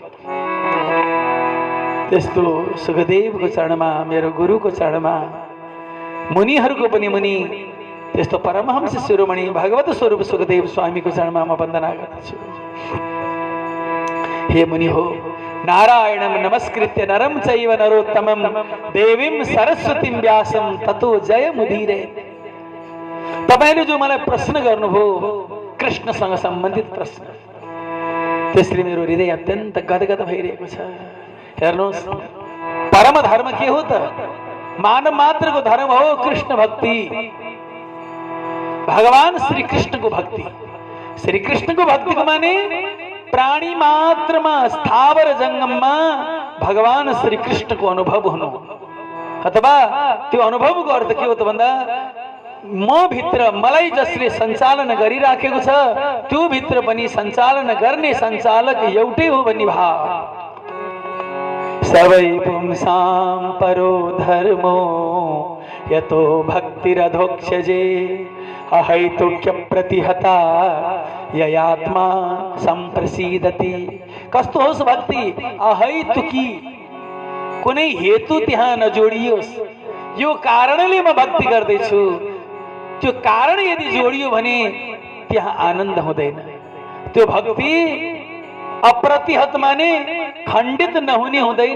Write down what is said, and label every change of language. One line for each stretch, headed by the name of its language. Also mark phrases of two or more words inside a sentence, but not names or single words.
Nepali: त्यस्तो सुखदेवको चरणमा, मेरो गुरुको चरणमा, मुनिहरूको पनि मुनि त्यस्तो परमहंस शिरोमणि भगवत स्वरूप सुखदेव स्वामीको चरणमा म वन्दना गर्दछु। हे मुनि हो,
Sanskrit: नारायणं नमस्कृत्य नरं चैव नरोत्तमं देवीं सरस्वतीं व्यासं ततो जयमुदीरे।
Nepali: तपाईले जो मलाई प्रश्न गर्नुभयो कृष्णसँग सम्बन्धित प्रश्न, त्यसले मेरो हृदय अत्यन्त गदगद भइरहेको छ। हेर्नुहोस्, परम धर्म के हो त? मानव मात्रको धर्म हो कृष्ण भक्ति, भगवान श्री कृष्णको भक्ति। श्री कृष्णको भक्तिको माने प्राणी मात्रमा स्थावर जंगममा भगवान श्री कृष्णको अनुभव हुनु, अथवा त्यो अनुभवको अर्थ के हो त भन्दा म भित्र मलाई जसले सञ्चालन गरिराखेको छ त्यो भित्र पनि सञ्चालन गर्ने सञ्चालक एउटै हो भन्ने भाव।
Sanskrit: सवै पुंसां परो धर्मो यतो भक्तिरधोक्षजे अहैतुक्य प्रतिहता ययात्मा संप्रसीदति।
Nepali: कस्तो होस् भक्ति? अहैतुकी, कुनै हेतु त्यहाँ नजोडियोस्। यो कारणले म भक्ति गर्दैछु, त्यो कारण यदि जोडियो भने त्यहाँ आनन्द हुँदैन। त्यो भक्ति अप्रतिहत माने खण्डित नहुने हुँदैन।